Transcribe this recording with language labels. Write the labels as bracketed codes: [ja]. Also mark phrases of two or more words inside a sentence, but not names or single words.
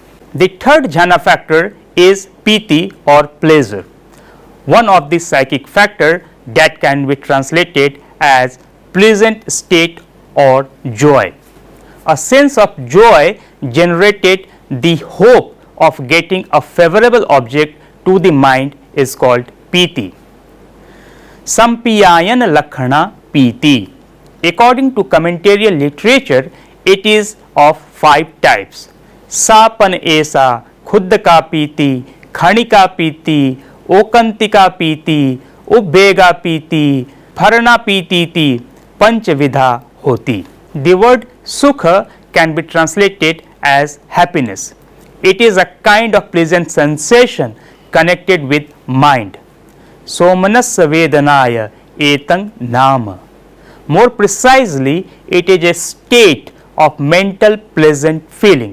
[en] The third jhana factor is piti or pleasure, one of the psychic factor that can be translated as pleasant state or joy. A sense of joy generated the hope of getting a favorable object to the mind is called piti. [pi] Sampiyayan lakhana piti. [en] According to commentarial literature, it is of 5 types. [pi] Sapan esa, khuddaka piti, khanika piti, okantika piti, ubbega piti, pharana piti ti, panchavidha hoti. [en] The word sukha can be translated as happiness. It is a kind of pleasant sensation connected with mind. [pi] Somanassa vedanaya etang nama. [en] More precisely, it is a state of mental pleasant feeling.